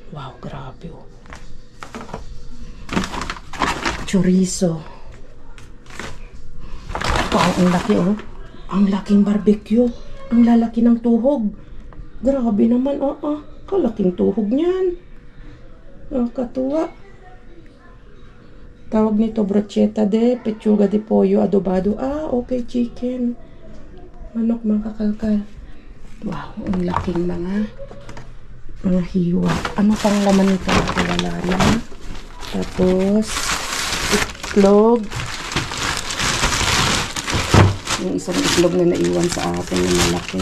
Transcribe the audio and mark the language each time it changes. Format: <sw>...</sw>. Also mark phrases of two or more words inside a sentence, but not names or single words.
<tl>Wow, grabe, oh. Chorizo. Wow, ang laki, oh. Ang laking barbecue. Ang lalaki ng tuhog. Grabe naman, kalaking tuhog niyan. Nakakatuwa. Tawag nito</tl> <es>brocheta de pechuga de pollo adobado.</es> <en>Okay, chicken.</en> <tl>Manok, mga kakalkal. Wow, ang laking mga hiwa. Ano pang laman nito? Wala lang. Tapos, itlog. Yung isang itlog na naiwan sa atin yung malaki.</tl>